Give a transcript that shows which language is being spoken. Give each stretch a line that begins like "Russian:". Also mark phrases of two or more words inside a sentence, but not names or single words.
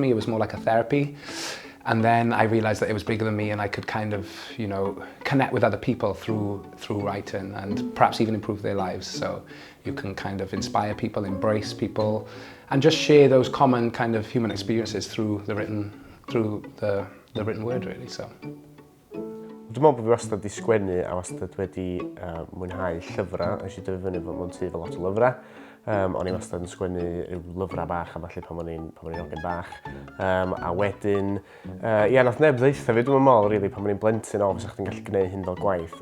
English: It was more like a therapy. And then I realized that it was bigger than me and I could kind of, you know, connect with other people through writing and perhaps even improve their lives. So you can kind of inspire people, embrace people, and just share those common kind of human experiences through the written word, really. So.
Welsh: Dwi'n meddwl bod fi wastad wedi sgwennu a wastad wedi mwynhau llyfrau. Nes i dyfu fyny fod mewn tŷ efo lot o lyfrau. O'n i wastad yn sgwennu ryw lyfrau bach a falle pan o'n i'n ogyn bach. A wedyn, nath neb ddeutha fi, dwi'n meddwl, rili, pan o'n i'n blentyn o, fysa chdi'n gallu gwneud hyn fel gwaith.